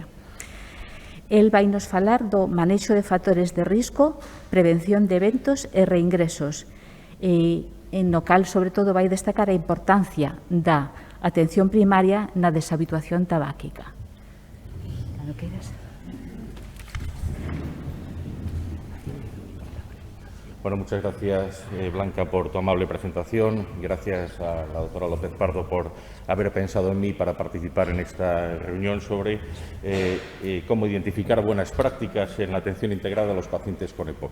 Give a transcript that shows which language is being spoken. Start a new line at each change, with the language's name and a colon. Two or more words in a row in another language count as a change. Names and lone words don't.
Galician: El vai nos falar do manexo de factores de risco, prevención de eventos e reingresos, no cal, sobre todo, vai destacar a importancia da atención primaria na deshabituación tabáquica. Cando queiras. Bueno,
Spanish: muchas gracias, Blanca, por tu amable presentación. Gracias a la doctora López Pardo por haber pensado en mí para participar en esta reunión sobre cómo identificar buenas prácticas en la atención integrada a los pacientes con EPOC.